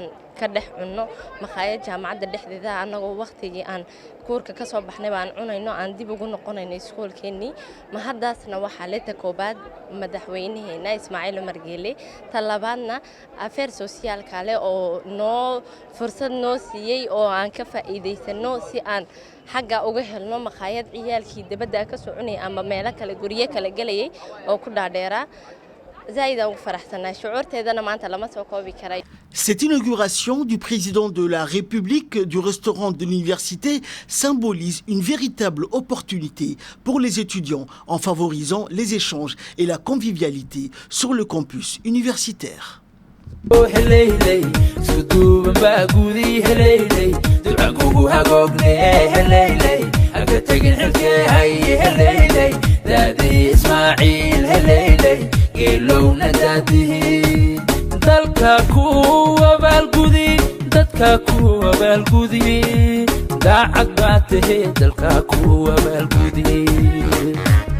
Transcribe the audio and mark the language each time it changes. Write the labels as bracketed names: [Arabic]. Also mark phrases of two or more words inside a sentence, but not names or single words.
[Somali] ka dhex cunno maqaayad jaamacadda dhexdeeda annagoo waqtigii aan kuurka ka soo baxnay baan cunayno aan dib ugu noqonayno iskoolkeenii ma haddaasna waxaa la takoobaad madaxweynaheena Ismaaciil Umar Geelle talabaadna [French] affair social [Somali] kale oo noo fursad noo siiyay oo aan ka faa'iideysano si aan xagga uga helno maqaayad ciyaalkii dabada ka soo cunay ama meelo kale guriye kale galayay oo ku dhaadheera [French] Cette inauguration du président de la République du restaurant de l'université symbolise une véritable opportunité pour les étudiants en favorisant les échanges et la convivialité sur le campus universitaire. [Somali] ilowna daadihi dalka kuwa baalgudi dadka kuwa baalgudi daacad baa tahay dalka kuwa baalgudi